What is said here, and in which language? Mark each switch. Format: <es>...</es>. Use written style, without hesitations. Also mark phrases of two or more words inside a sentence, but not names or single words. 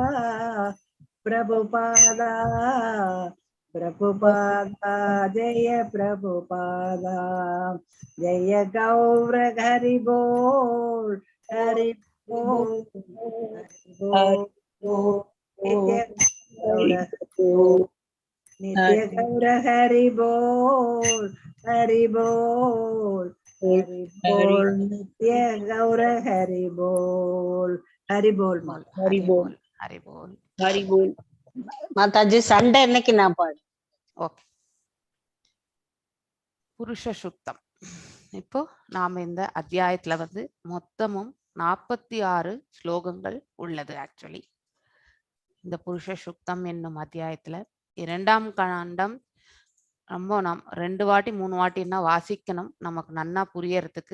<hi>जय प्रभुपादा जय गौर हरि बोल नित्य गौर हरि बोल नित्य गौर हरि बोल</hi> <ta>माताजी संडे இன்னைக்கு நான் பாடு ஓகே புருஷ சுத்தம் இப்போ நாம இந்த அத்தியாயத்துல வந்து மொத்தமும் 46 ஸ்லோகங்கள் உள்ளது. ஆக்சுவலி இந்த புருஷ சுத்தம் என்னும் அத்தியாயத்துல 2ஆம் காண்டம் ரொம்ப நாம் 2 வாட்டி 3 வாட்டின்னா வாசிக்கணும், நமக்கு நன்னா புரியறதுக்கு.</ta>